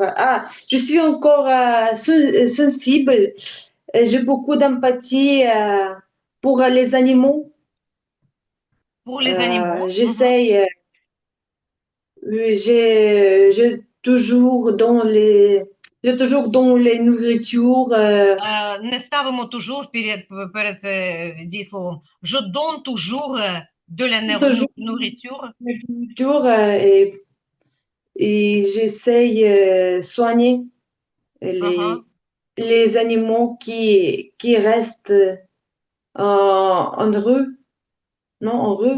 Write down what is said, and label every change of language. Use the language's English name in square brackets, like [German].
[French] Ah, je suis encore sensible. J'ai beaucoup d'empathie pour les animaux. Pour les animaux. Mhm. J'essaye. J'ai toujours dans j'ai toujours dans les nourritures, [Ukrainian] Не ставимо toujours перед дійсловом. [French] Je donne toujours de la toujours nourriture. les nourritures et j'essaye soigner Uh-huh. les animaux qui restent en rue, non, en rue,